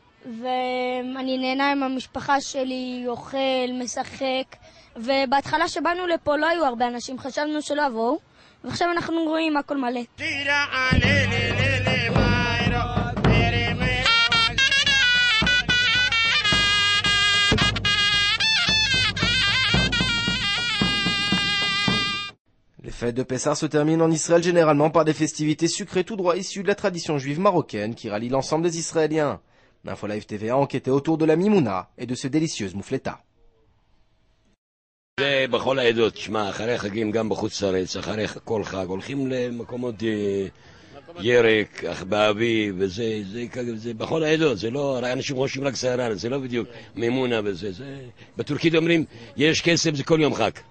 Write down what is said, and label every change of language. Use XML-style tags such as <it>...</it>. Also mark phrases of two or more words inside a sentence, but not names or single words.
<he>ואני נהנה עם המשפחה שלי, אוכל, משחק, ובהתחלה שבאנו לפה לא היו הרבה אנשים, חשבנו שלא יבואו, ועכשיו אנחנו רואים הכל מלא.</he> <fr>Les fêtes de Pessah se terminent en Israël généralement par des festivités sucrées tout droit issues de la tradition juive marocaine qui rallie l'ensemble des Israéliens. L'info Live TVA a enquêté autour de la Mimouna et de ce délicieuse moufleta.</fr> <he>זה בכל העדות, תשמע, אחרי חגים גם בחוץ לארץ, אחרי כל חג, הולכים למקומות ירק, באביב, וזה בכל העדות, זה לא, אנשים חושבים רק סהרן, זה לא בדיוק מימונה וזה, בטורקית אומרים, יש כסף, זה כל יום חג.</he>